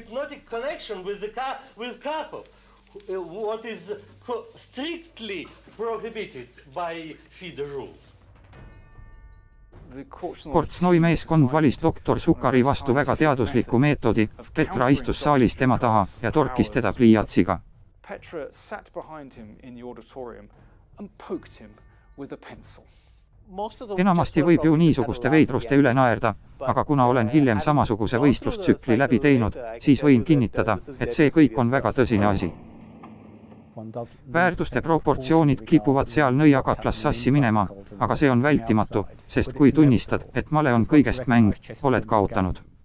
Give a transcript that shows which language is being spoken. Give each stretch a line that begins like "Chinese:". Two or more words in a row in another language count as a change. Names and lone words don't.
Estonian: Kortsnoi meeskond valis doktor Sukari vastu väga teadusliku meetodi. Petra istus saalis tema taha ja torkis teda pliiatsiga.
English: Petra sat behind him in the auditorium and poked him with a pencil.
Estonian: Enamasti võib ju niisuguste veidruste üle naerda, aga kuna olen hiljem samasuguse võistlustsükli läbi teinud, siis võin kinnitada, et see kõik on väga tõsine asi. Väärtuste proportsioonid kipuvad seal nõiakatlas sassi minema, aga see on vältimatu, sest kui tunnistad, et male on kõigest mäng, oled kaotanud.